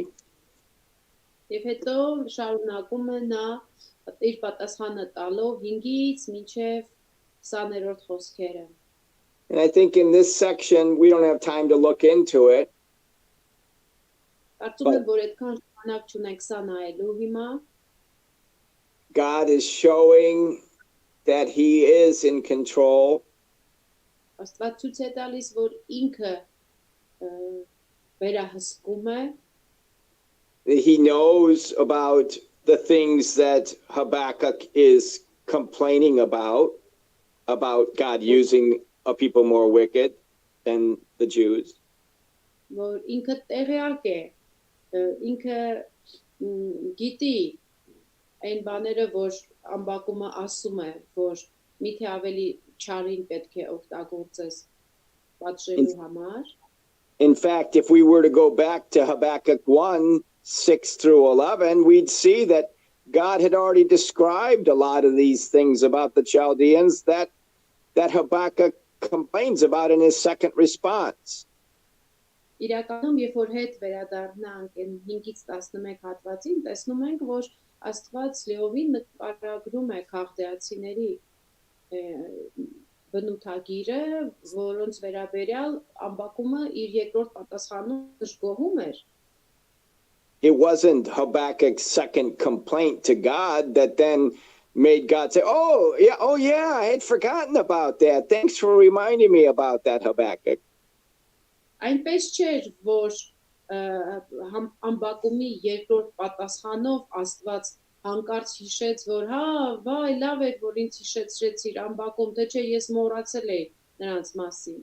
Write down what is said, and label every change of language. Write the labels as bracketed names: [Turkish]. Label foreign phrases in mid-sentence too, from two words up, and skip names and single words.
[Armenian] Եվ հետո շարունակում է նա իր պատասխանը տալով 5-ից մինչև 20-րդ խոսքերը։ [English] And I think in this section, we don't have time to look into it. [Armenian] Կարծում եմ, որ այդքան ժամանակ չունենք սա նայելու հիմա։ [English] God is showing that he is in control. [Armenian] Աստված ցույց է տալիս, որ ինքը վերահսկում է, [English] He knows about the things that Habakkuk is complaining about God using a people more wicked than the Jews. [Armenian] որ ինքը տեղյակ է, ինքը գիտի այն բաները, որ ամբակումը ասում է, որ միթե ավելի չարին պետք է օգտագործես պատժելու համար։ [English] In fact, if we were to go back to Habakkuk 1, 6 through 11, we'd see that God had already described a lot of these things about the Chaldeans that Habakkuk complains about in his second response. [Armenian] Իրականում, երբ որ հետ վերադառնանք այն 5-ից 11 հատվածին, տեսնում ենք, որ Աստված լիովին նկարագրում է քաղդեացիների բնութագիրը, որոնց վերաբերյալ ամբակումը իր երկրորդ պատասխանում դժգոհում էր։ [English] It wasn't Habakkuk's second complaint to God that then made God say, oh yeah, I had forgotten about that. Thanks for reminding me about that, Habakkuk. [Armenian] Այնպես չէր, որ ամբակումի երկրորդ պատասխանով Աստված հանկարծ հիշեց, որ հա, վայ, լավ էր, որ ինձ հիշեցրեցիր ամբակում, թե չէ ես մոռացել էի նրանց մասին։